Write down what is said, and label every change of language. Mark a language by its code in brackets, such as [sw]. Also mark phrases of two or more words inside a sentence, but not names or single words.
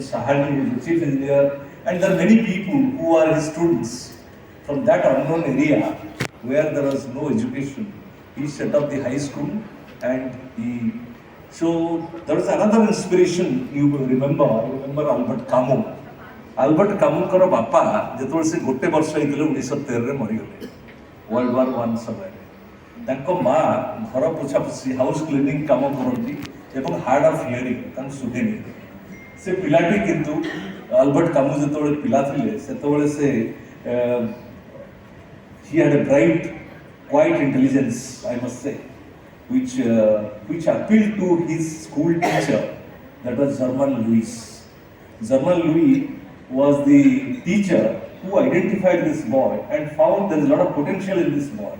[en] Sahani is the chief engineer, and there are many people who are his students from that unknown area where there was no education. He set up the high school, and so there was another inspiration. You remember Albert Camus. [or] Albert Camusଙ୍କର ବାପା ଯେତେବେଳେ ସେ ଗୋଟେ ବର୍ଷ ହେଇଥିଲେ 1913ରେ ମରିଗଲେ World War I ସମୟରେ। ତାଙ୍କ ମା ଘର ପୋଛାପୋଛି [en] house cleaning [or] କାମ କରନ୍ତି ଏବଂ [en] hard of hearing, [or] ତାଙ୍କୁ ଶୁଭେନି। ସେ ପିଲାଟି କିନ୍ତୁ ଆଲବର୍ଟ କାମୁ ଯେତେବେଳେ ପିଲା ଥିଲେ ସେତେବେଳେ ସେ [en] he had a bright, quiet intelligence, I must say, which appealed to his school teacher, that was German Louis. German Louis was the teacher who identified this boy and found there is a lot of potential in this boy.